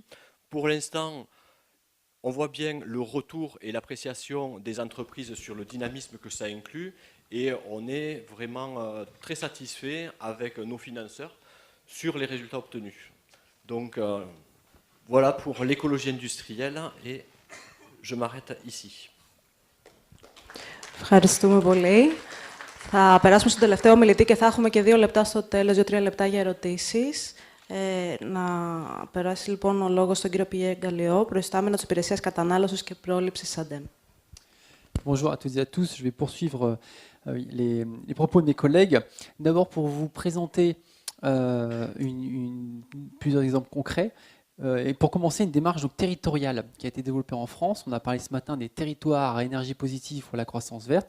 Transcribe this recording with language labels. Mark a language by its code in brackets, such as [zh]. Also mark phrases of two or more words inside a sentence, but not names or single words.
[fr] Pour l'instant, on voit bien le retour et l'appréciation des entreprises sur le dynamisme que ça inclut, et on est vraiment très satisfait avec nos financeurs sur les résultats obtenus. Donc voilà pour l'écologie industrielle, et je m'arrête ici. [el] Ευχαριστούμε πολύ. Θα περάσουμε στον τελευταίο μιλητή και θα έχουμε και 2 λεπτά στο τέλος, 2-3 λεπτά για ερωτήσεις. Να περάσει λοιπόν ο λόγος στον κύριο Πιέ Γκαλιό, προϊστάμενο της Υπηρεσίας Κατανάλωσης και Πρόληψης ΑΝΤΕΜ. [fr] Bonjour à toutes et à tous. Je vais poursuivre les propos de mes collègues. D'abord pour vous présenter plusieurs exemples concrets. Et pour commencer, une démarche donc, territoriale qui a été développée en France. On a parlé ce matin des territoires à énergie positive pour la croissance verte.